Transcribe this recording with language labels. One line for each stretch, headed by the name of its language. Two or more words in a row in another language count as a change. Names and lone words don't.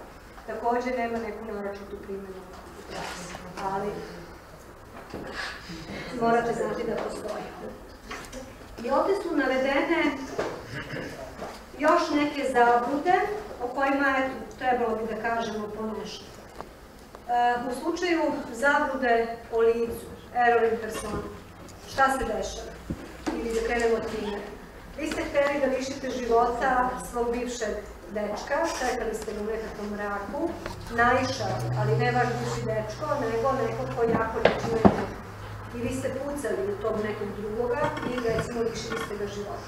Serbian: Takođe, nema neku naročitu primjenu u praksi, ali morate znati da postoji. I ovde su navedene još neke zablude o kojima trebalo bi da kažemo po nešto. U slučaju zablude o licu,
Latin: error in persona,
Serbian: šta se dešava? Ili da krenemo od primjera. Vi ste hteli da lišite života svog bivšeg dečka, čekali ste ga u nekakvom mraku, naišao, ali ne vaš bivši dečko, nego neko ko jako liči na njega. I vi ste pucali u tog nekog drugoga i recimo lišili ste ga života.